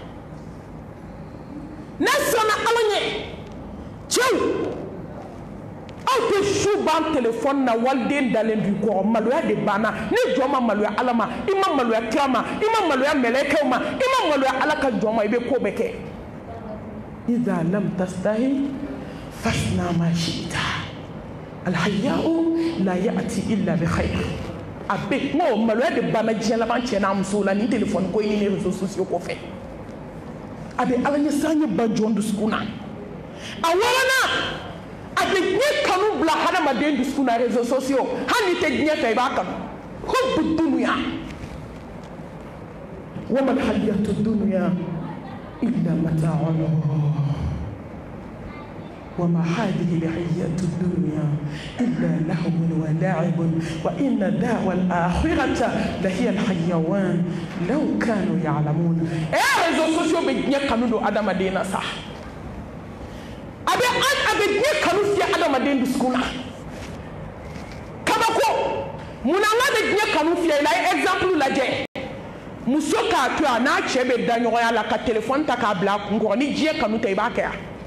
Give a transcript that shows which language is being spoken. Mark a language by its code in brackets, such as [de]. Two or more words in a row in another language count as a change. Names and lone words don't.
[bm] n'a siranna Ala ɲɛ cɛw aw tɛ su ban téléphone na waliden dalen b'i kɔrɔ maloya de banna ni jɔn ma maloya Ala ma i ma maloya kira ma i ma maloya mɛlɛkɛw ma i ma maloya Ala ka jɔn ma i bɛ ko bɛɛ kɛ [ar] إذا لم تستحي فاصنع ما شئت الحياء لا يأتي إلا بخير [bm] a bɛ n'o maloya de banna diɲɛ laban cɛ n'a musow la ni téléphone ko ni [fr] réseaux sociaux [bm] kɔfɛ a bɛ Ala ɲɛ siran ɲɛ ba jɔn dusukun na a wɔɔrɔnan a bɛ diɲɛ kanu bila hadamaden dusukun na [fr] réseaux sociaux [bm] hali n'i tɛ diɲɛ fɛ i b'a kanu [ar] حب الدنيا وما الحياة الدنيا إلا متاع وما هذه الحياة الدنيا إلا لهو ولعب وإن دار الآخرة لهي الحيوان لو كانوا يعلمون [fr] réseaux sociaux [bm] be diɲɛ kanu don adamaden na sa a bɛ diɲɛ kanu fiyɛ adamaden dusukun na kabako munna an bɛ diɲɛ kanu fiyɛ i la ye exemple lajɛ muso k'a to yan n'a cɛ bɛ da ɲɔgɔnya la ka téléphone ta k'a bila a kun kɔrɔ ni diɲɛ kanu tɛ i b'a kɛ yan